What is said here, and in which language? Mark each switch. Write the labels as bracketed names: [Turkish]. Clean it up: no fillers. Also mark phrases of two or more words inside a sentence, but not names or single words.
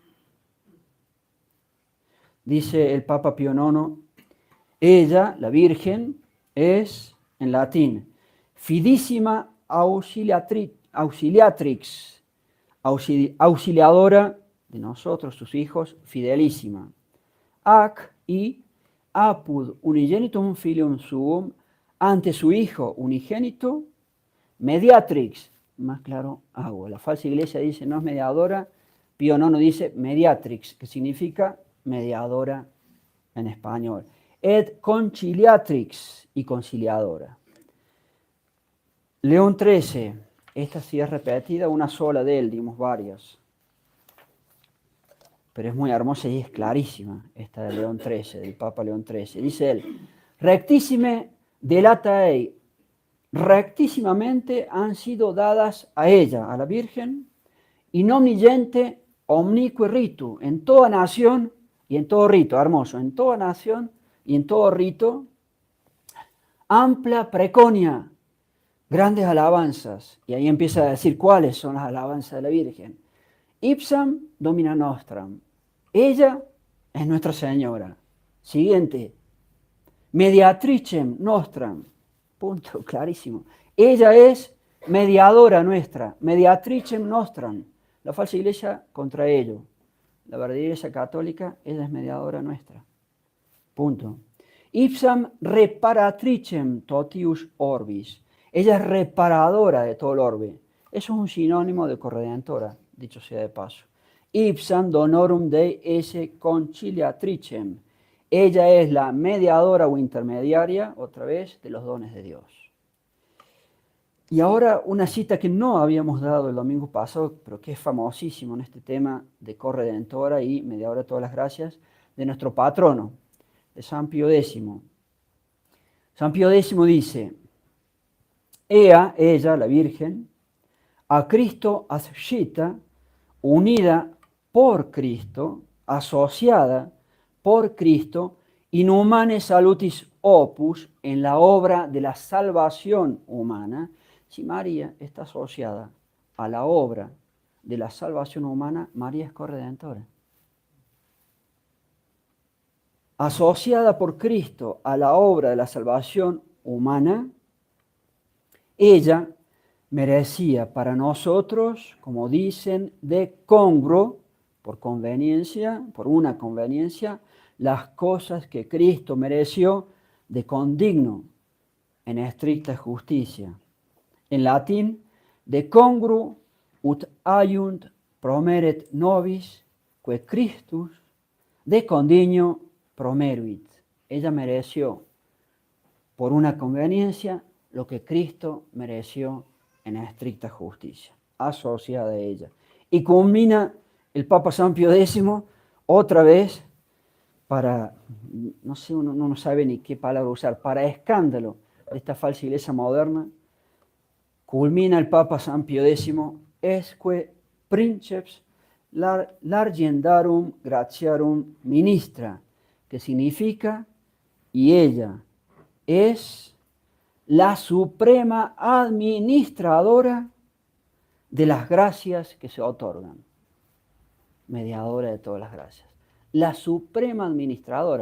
[Spanish] Dice el Papa Pío IX, ella, la Virgen, es, en latín, [Latin] fidissima auxiliatrix, [Spanish] auxiliadora de nosotros, sus hijos, fidelísima. [Latin] Ac y apud unigenitum filium suum [Spanish] ante su Hijo unigénito, mediatrix, más claro, agua. La falsa iglesia dice no es mediadora, Pío IX dice mediatrix, que significa mediadora en español. [Latin] Et conciliatrix, [Spanish] y conciliadora. León XIII, esta sí es repetida, una sola de él, dimos varias. Pero es muy hermosa y es clarísima, esta de León XIII, del Papa León XIII. Dice él, [Latin] rectissime delatae, [Spanish] rectísimamente han sido dadas a ella, a la Virgen, [Latin] in omnigente omnique ritu, [Spanish] en toda nación y en todo rito, hermoso, en toda nación y en todo rito, [Latin] amplia preconia, [Spanish] grandes alabanzas. Y ahí empieza a decir cuáles son las alabanzas de la Virgen. [Latin] Ipsam domina nostram. [Spanish] Ella es Nuestra Señora. Siguiente. [Latin] Mediatricem nostram. [Spanish] Punto, clarísimo. Ella es mediadora nuestra. [Latin] Mediatricem nostram. [Spanish] La falsa iglesia contra ello. La verdadera iglesia católica, ella es mediadora nuestra. Punto. [Latin] Ipsam reparatricem totius orbis. [Spanish] Ella es reparadora de todo el orbe. Eso es un sinónimo de corredentora, dicho sea de paso. [Latin] Ipsam donorum Dei esse conciliatricem. [Spanish] Ella es la mediadora o intermediaria, otra vez, de los dones de Dios. Y ahora una cita que no habíamos dado el domingo pasado, pero que es famosísimo en este tema de corredentora y mediadora de todas las gracias, de nuestro patrono, de San Pío X. San Pío X dice, ella, la Virgen, a Cristo ascita, unida por Cristo, asociada por Cristo, [Latin] in humane salutis opus, [Spanish] en la obra de la salvación humana. Si María está asociada a la obra de la salvación humana, María es corredentora. Asociada por Cristo a la obra de la salvación humana, ella merecía para nosotros, como dicen, [Latin] de congruo, [Spanish] por conveniencia, por una conveniencia, las cosas que Cristo mereció [Latin] de condigno [Spanish] en estricta justicia. En latín, [Latin] de congruo ut aiunt promeret nobis, que Christus de condigno promeruit. [Spanish] Ella mereció por una conveniencia lo que Cristo mereció en estricta justicia, asociada a ella. Y culmina el Papa San Pío X otra vez para, no sé, uno no sabe ni qué palabra usar, para escándalo de esta falsa iglesia moderna, culmina el Papa San Pío X, [Latin] esque princeps largendarum gratiarum ministra, [Spanish] que significa, y ella es la suprema administradora de las gracias que se otorgan. Mediadora de todas las gracias. La suprema administradora.